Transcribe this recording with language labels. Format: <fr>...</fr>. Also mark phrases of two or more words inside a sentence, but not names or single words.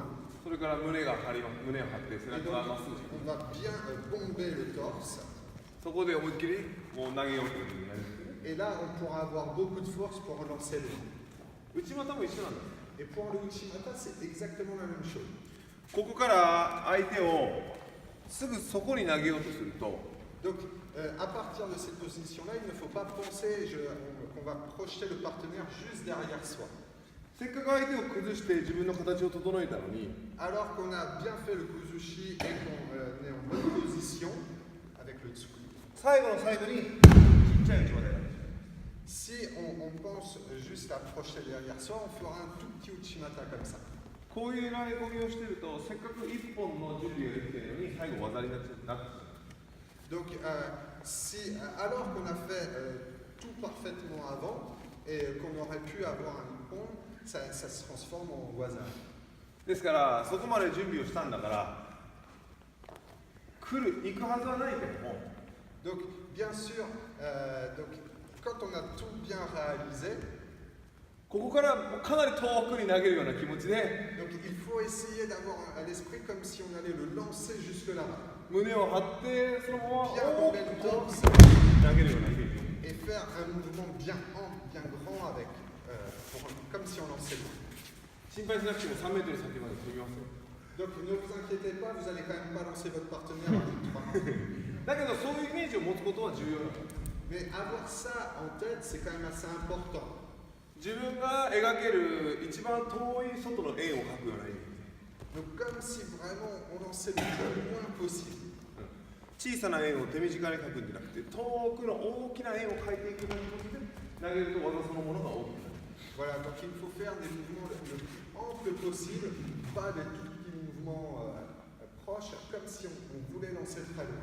<ja>それから胸を張って背</ja> <fr>Et</fr> <ja>中</ja> <fr>donc,</fr> <ja>がまっすぐ。</ja> <fr>on va bien bomber le torse.</fr> <ja>そこで思いっきりもう投げようというふうになりますね。</ja> <fr>Et là, on pourra avoir beaucoup de force pour lancer loin.</fr> <ja>内股も一緒なんです。</ja> <fr>Et pour le Uchimata, c'est exactement la même chose.</fr> <ja>ここから相手をすぐそこに投げようとすると、</ja> <fr>Donc, à partir de cette position-là, il ne faut pas penser qu'on va projeter le partenaire juste derrière soi.</fr> <ja>せっかく相手を崩して自分の形を整えたのに、</ja> <fr>Alors qu'on a bien fait le kuzushi et qu'on est en bonne position avec le tsukui.</fr> <ja>最後の最後にちっちゃい内股で。</ja> <fr>Si on pense juste à projeter derrière soi, on fera un tout petit Uchimata comme ça.</fr> <ja>こういう投げ込みをしていると、せっかく一本の準備ができているのに最後技になっちゃう。</ja> <fr>Donc, alors qu'on a fait tout parfaitement avant et qu'on aurait pu avoir un ippon, ça se transforme en waza.</fr> <ja>ですからそこまで準備をしたんだから行くはずはないけども、</ja> <fr>Donc, bien sûr, quand on a tout bien réalisé,</fr> <ja>ここからもうかなり遠くに投げるような気持ちで</ja> <fr>donc il faut essayer d'avoir à l'esprit comme si on allait le lancer jusque là-bas.</fr> <ja>胸を張ってそのまま</ja> <fr>Bien</fr> <ja>大</ja> <fr>bomber</fr> <ja>き</ja> <fr>le</fr> <ja>く</ja> <fr>torse</fr> <ja>投げるようなイメージ。</ja> <fr>et faire un mouvement bien grand avec, comme si on lançait loin.</fr> <ja>心配しなくても3メートル先まで飛びますよ。</ja> <fr>Donc ne vous inquiétez pas, vous allez quand même pas lancer votre partenaire à plus de 3 mètres.</fr> <ja>だけどそういうイメージを持つことは重要なの。</ja> <fr>Mais avoir ça en tête, c'est quand même assez important.</fr> <ja>自分が描ける一番遠い外の円を描くようなイメージ。</ja> <fr>Donc comme si vraiment on lançait le plus loin possible.</fr> <ja>小さな円を手短に描くんじゃなくて遠くの大きな円を描いていくような気持ちで投げると技そのものが大きくなる。</ja> <fr>Voilà, donc il faut faire des mouvements le plus ample possible, pas des tout petits mouvements proches, comme si on voulait lancer très loin.</fr>